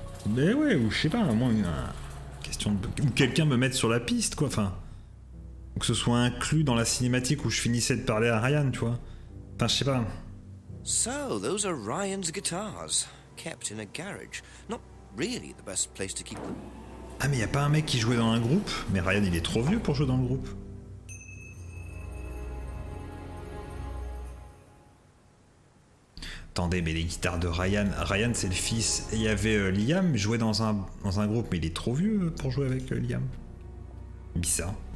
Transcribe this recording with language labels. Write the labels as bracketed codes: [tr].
[fr] Mais ouais, ou je sais pas, moi une question de... Ou quelqu'un me mette sur la piste quoi, enfin. Ou que ce soit inclus dans la cinématique où je finissais de parler à Ryan, tu vois. Enfin, je sais pas. [en] So, those are Ryan's guitars, kept in a garage. Not really the best place to keep them. [fr] Ah mais y a pas un mec qui jouait dans un groupe? Mais Ryan il est trop vieux pour jouer dans le groupe. Attendez, mais les guitares de Ryan... Ryan c'est le fils. Et il y avait Liam, jouait dans un groupe, mais il est trop vieux pour jouer avec Liam. Bizarre.